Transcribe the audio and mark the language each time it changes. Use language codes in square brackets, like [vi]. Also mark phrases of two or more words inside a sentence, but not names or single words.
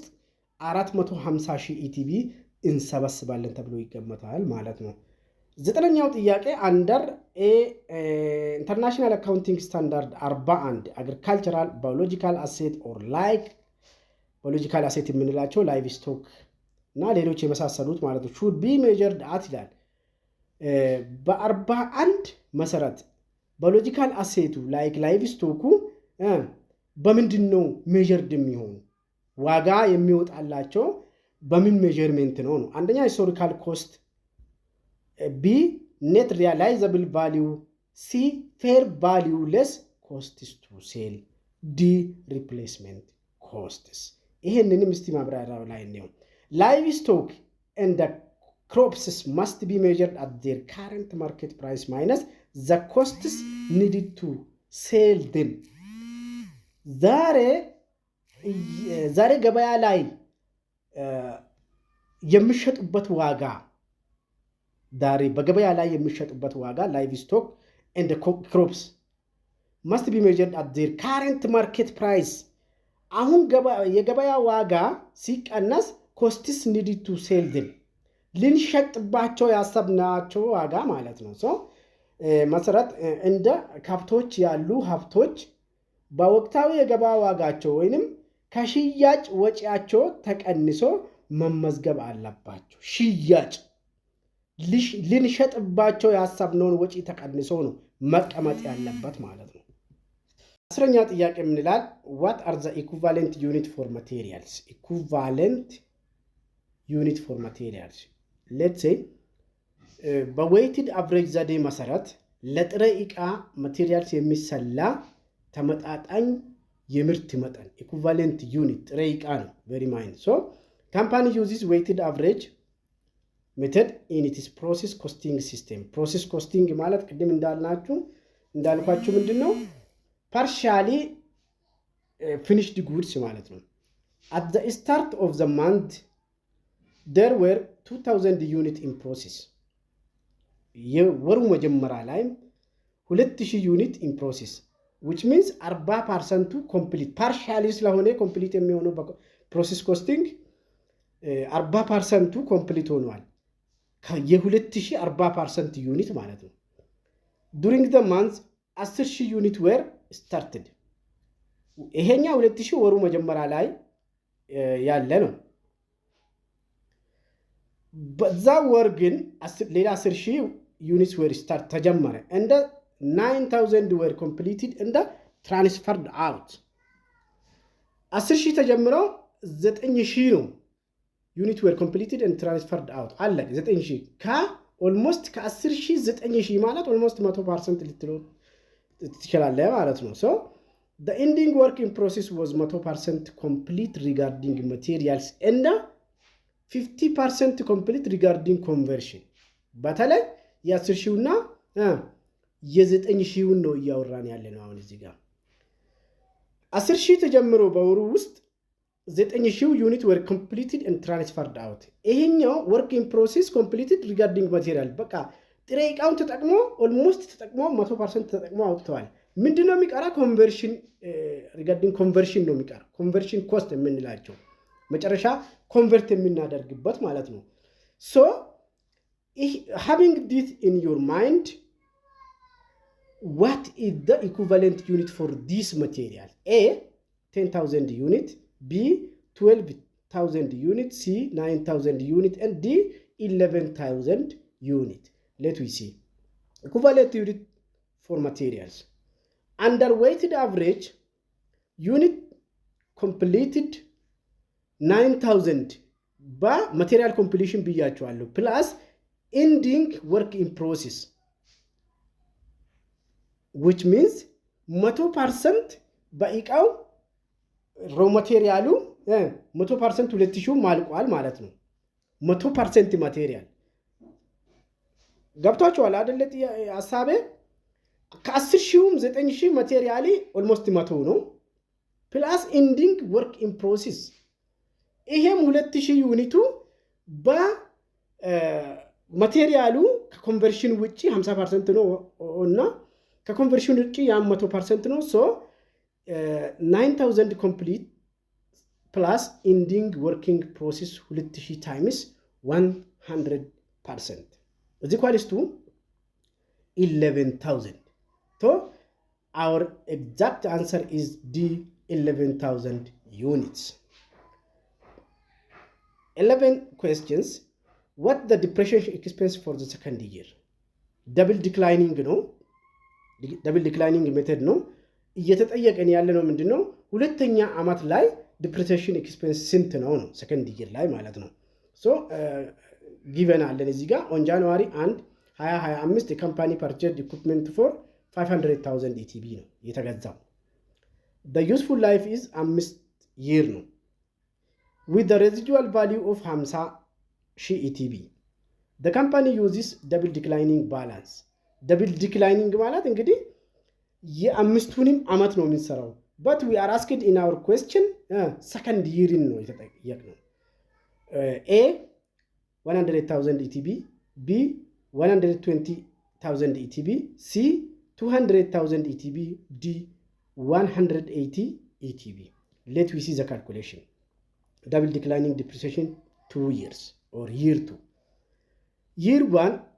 [am] 450,000 ኢቲቢ እንሰበስባለን ተብሎ ይገመታል ማለት ነው። ዘጠነኛው ጥያቄ [en] under international accounting standard 41 agricultural biological asset or like biological asset [am] የምንላቸው [en] live stock [am] እና ሌሎች የመሳሰሉት ማለት ነው [en] should be measured at [am] ይላል። በ41 መሰረት [en] biological asset like live stock [am] በምንድን ነው ሜጀርድ የሚሆኑ ዋጋ የሚወጣላቸው በምን ሜጀርመንት ነው? አንደኛ [en] historical cost፣ B net realizable value፣ C fair value less costs to sell፣ D replacement costs። [am] ይሄንንም እስቲ ማብራሪያው ላይ ነው። [en] live stock and crops must be measured at their current market price minus the costs needed to sell them. [am] ዛሬ ገበያ ላይ የሚሸጡበት ዋጋ በገበያ ላይ የሚሸጡበት ዋጋ [en] live stock and crops must be measured at their current market price. [am] አሁን የገበያ ዋጋ ሲቀነስ [en] costs needed to sell them [am] ልንሸጥባቸው ያሰብናቸው ዋጋ ማለት ነው። ሶ መሰረት እንደ ከብቶች ያሉ ሀብቶች በወቅታዊ የገበያ ዋጋቸው ወይንም ከሽያጭ ወጪያቸው ተቀንሶ መመዝገብ አለባቸው። ሽያጭ ልንሸጥባቸው ያሰብነውን ወጪ ተቀንሶ ነው መቀመጥ ያለበት ማለት ነው። አስረኛ ጥያቄ ምን ይላል? [en] what are the equivalent unit for materials? equivalent unit for materials let's say weighted average [am] ዘዴ መሰረት ለጥሬ ዕቃ ማቴሪያልስ የሚሰላ ተመጣጣኝ የምርት መጠን [en] equivalent unit [am] ጥሬ ዕቃ ነው። [en] very mind. so company uses weighted average method in its process costing system. process costing [am] ማለት ቅድም እንዳልኳችሁ ምንድነው? [en] partially finished goods ማለት ነው። at the start of the month there were 2,000 units in process. [am] የወሩ መጀመሪያ ላይ 2,000 ዩኒት [en] in process which means 40% complete partially [am] ስለሆነ complete የሚሆነው [en] process costing 40% complete [am] ሆኗል። የ2,000 40% ዩኒት ማለት ነው። [en] during the month 10,000 units were started [am] ይሄኛ 2000 ወሩ መጀመሪያ ላይ ያለ ነው። በዛ ወር ግን ሌላ 10000 ዩኒትስ ወር ስታርት ተጀመረ እንደ 9000 [en] were completed and transferred out 10000 [am] ተጀምረው 9000 ነው ዩኒት [en] were completed and transferred out [am] አለ 9000 almost ከ10000 9000 ማለት almost 100% ልትለው ትችላለህ ማለት ነው [en] so the ending work in process was 100% complete regarding materials and 50% complete regarding conversion [am] በተለይ የ10000 እና የ9000 ነው ያወራን ያለነው አሁን እዚህ ጋር 10000 ተጀምሮ በወሩ ውስጥ 9000 ዩኒት [en] were completed and transferred out ይሄኛው work in process completed regarding material [am] በቃ ጥሬ ዕቃውን ተጠቅሞ almost ተጠቅሞ 100% ተጠቅሞ አውጥተዋል ምንድነው የሚቀራ [en] conversion regarding conversion [am] ነው የሚቀራ [en] conversion cost [am] የምንላቸው መጨረሻ [en] convert [am] የምናደርግበት ማለት ነው [en] so having this in your mind what is the equivalent unit for this material A 10,000 unit B 12,000 unit C 9,000 unit and D 11,000 unit let we see equivalent unit for materials under weighted average unit completed 9,000 by material completion ብያቸዋለሁ plus ending work in process which means 100% በእቃው raw material 100% 2000 [am] ማልቋል ማለት ነው [en] 100% ማቴሪያል [am] ገብታችኋል አይደል ሐሳቤ ከ10000 9000 ማቴሪያሊ almost 100 ነው [en] plus ending work in process [am] ይሄም 2000 ዩኒቱ በማቴሪያሉ ከኮንቨርሽን ውጪ 50% ነው እና ከኮንቨርሽን ውጪ ያ 100% ነው [en] so 9000 complete plus ending working process 2000 times 100% is equals to 11,000 so our exact answer is D 11,000 units 11 questions what the depreciation expense for the second year double declining ነው double declining method ነው [am] እየተጠየቀን ያለ ነው ምንድነው ሁለተኛ አመት ላይ [en] depreciation expense [am] ስንት ነው [en] second year [am] ላይ ማለት ነው [en] so given [am] አለን እዚህ ጋር [en] on January 1 2025 the company purchased equipment for 500,000 ETB [am] ነው የተገዛው [en] the useful life is 5 year ነው with the residual value of 50,000 ETB the company uses double declining balance double declining [am] ማለት እንግዲህ የአምስቱንም አመት ነው የሚሰራው [en] but we are asked in our question second year [am] ነው የተጠየቅነው [en] A 100,000 ETB B 120,000 ETB C 200,000 ETB D 180 ETB let we see the calculation double declining depreciation 2 years or year 2 year 1